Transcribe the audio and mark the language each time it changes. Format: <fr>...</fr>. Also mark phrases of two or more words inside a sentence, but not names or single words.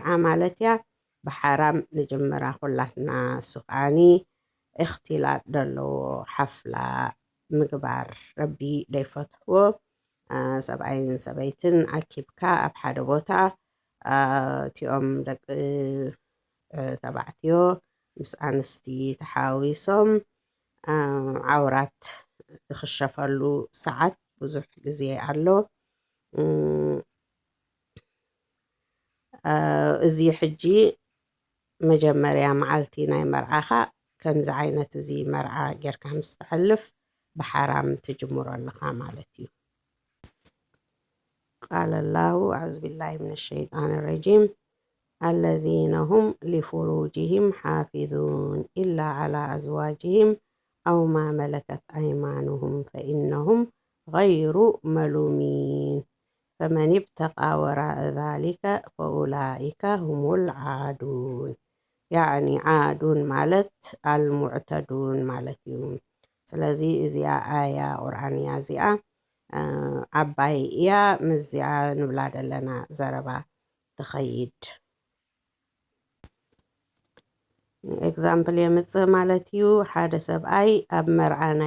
<ti>ማለት እያ ብሓራም ንጅምራ ኩላትና። እሱ ከዓኒ እኽትላጥ ዘለዎ ሓፍላ ምግባር ረቢ ደይፈትሕዎ ሰብኣይን ሰበይትን ኣኪብካ ኣብ ሓደ ቦታ እቲኦም ደቂ ተባዕትዮ ምስ ኣንስቲ ተሓዊሶም ዓውራት ዝክሸፈሉ ሰዓት ብዙሕ ግዜ ኣሎ። እዚ ሕጂ መጀመርያ መዓልቲ ናይ መርዓኻ ከምዚ ዓይነት እዚ መርዓ ጌርካ ምስ ትሕልፍ ብሓራም ትጅምሮ ኣለካ ማለት እዩ።</ti> <ar>قال الله أعوذ بالله من الشيطان الرجيم الذين هم لفروجهم حافظون إلا على أزواجهم أو ما ملكت أيمانهم فإنهم غير ملومين فمن ابتغى وراء ذلك فأولئك هم العادون يعني عادون مالت المعتدون مالتهم</ar> <ti>ስለዚህ እዚኣ ኣያ ቁርኣንያ እዚኣ ዓባይ እያ ምዚኣ ንብላ ዘለና ዘረባ ትኸይድ ኤግዛምፕል የምፅእ ማለት እዩ ሓደ ሰብኣይ ኣብ መርዓ ናይ</ti>